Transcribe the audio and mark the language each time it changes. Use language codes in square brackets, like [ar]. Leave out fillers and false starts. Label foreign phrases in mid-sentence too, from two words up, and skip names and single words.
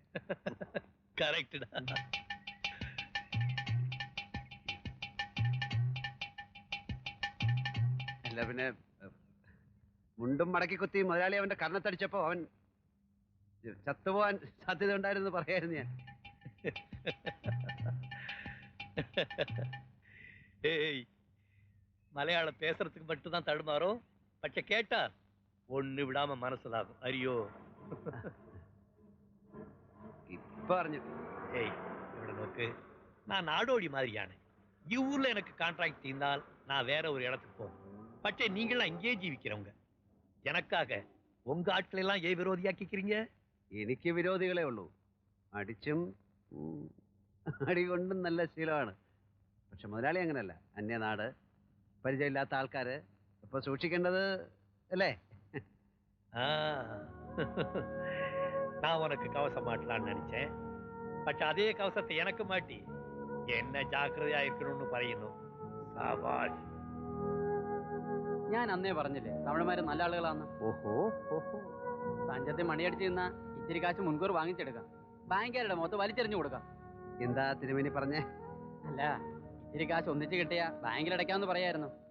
[ml] കറക്റ്റ്. അല്ല പിന്നെ മുണ്ടും മടക്കി കുത്തി മുതലാളി അവന്റെ കർണത്തടിച്ചപ്പോ അവൻ ചത്തുപോകാൻ സാധ്യത ഉണ്ടായിരുന്നു പറയായിരുന്നു ഞാൻ. [ta] ஏய் மலையாளம் பேசுறதுக்கு மட்டும்தான் தடுமாறும், பச்சை கேட்டா ஒண்ணு விடாம மனசுதாகும். [ml] அறியோ? ഇപ്പൊ അറിഞ്ഞു. [ta] ஏய் [ml] ഇവിട നോക്ക്, [ta] நான் நாடோடி மாதிரியான ஊர்ல எனக்கு கான்ட்ராக்ட் தீர்ந்தால் நான் வேற ஒரு இடத்துக்கு போவேன். பச்சை நீங்களாம் இங்கேயே ஜீவிக்கிறவங்க, எனக்காக உங்க ஆட்களை எல்லாம் ஏன் விரோதியாக்கிக்கிறீங்க? [ml] എനിക്ക് വിരോധികളെ ഉള്ളൂ. അടിച്ചും അടി കൊണ്ടും നല്ല ശീലമാണ്. പക്ഷെ മുതലാളി അങ്ങനല്ല, അന്യനാട്, പരിചയമില്ലാത്ത ആൾക്കാര്. ഇപ്പൊ സൂക്ഷിക്കേണ്ടത് അല്ലേ? [ta] நான் உனக்கு கவசம் மாட்டலான்னு நினைச்சேன், பட் அதே கவசத்தை எனக்கு மாட்டி என்ன ஜாக்கிரதையா இருக்கணும்னு പറയുന്നു. [ml] സാബാഷ്. ഞാൻ അന്നേ പറഞ്ഞില്ലേ തമിഴന്മാര് നല്ല ആളുകളാന്ന്. ഓഹോ ഓഹോ. തഞ്ചത്തെ മണിയടിച്ച് നിന്നാ ഇത്തിരി കാശ് മുൻകൂർ വാങ്ങിച്ചെടുക്കാം, ബാങ്കുകാരുടെ മുഖത്ത് വലിച്ചെറിഞ്ഞു കൊടുക്കാം. എന്താ തിരുമേനി പറഞ്ഞേ? അല്ല, ഇത്തിരി കാശ് ഒന്നിച്ച് കിട്ടിയാ ബാങ്കിലടയ്ക്കാമെന്ന് പറയായിരുന്നു.